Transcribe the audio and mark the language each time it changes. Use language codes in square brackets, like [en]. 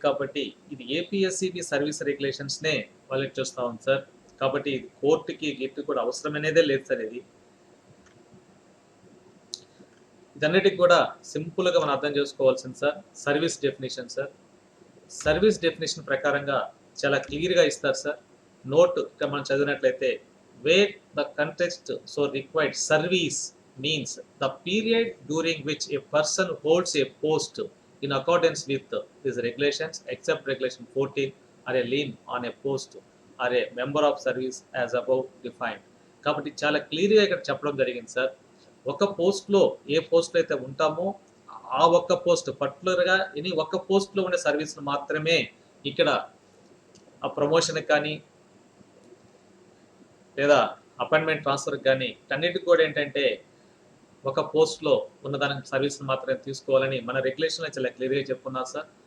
[te] కాబట్టి ఇది APSCB service రెగ్యులేషన్స్నే valuate చేస్తూ ఉంది సార్. కాబట్టి ఇది కోర్టుకి గిట్టు కూడా అవసరం అనేదే లేదు సార్. ఇదన్నిటికి కూడా సింపుల్గా మనం అర్థం చేసుకోవాల్సింది sir service definition sir. Service definition ప్రకారంగా చాలా క్లియర్గా ఇస్తారు సార్. నోట్ ఇక్కడ మనం చదివినట్లయితే [en] Where the context so required service means the period during which a person holds a post in accordance with these regulations except regulation 14 or a lien on a post or a member of service as above defined. [te] కాబట్టి చాలా క్లియర్గా ఇక్కడ చెప్పడం జరిగింది sir. ఒక పోస్ట్లో ఏ పోస్ట్లో అయితే ఉంటామో ఆ ఒక్క పోస్ట్ పర్టికులర్గా ఒక్క పోస్ట్లో ఉండే సర్వీస్ను మాత్రమే ఇక్కడ ఆ ప్రమోషన్కి కానీ లేదా అపాయింట్మెంట్ ట్రాన్స్ఫర్కి కానీ అన్నిటికి కూడా ఏంటంటే ఒక పోస్ట్లో ఉన్నదానికి సర్వీస్ని మాత్రమే తీసుకోవాలని మన రెగ్యులేషన్లో చాలా క్లియర్గా చెప్పుకున్నారు సార్.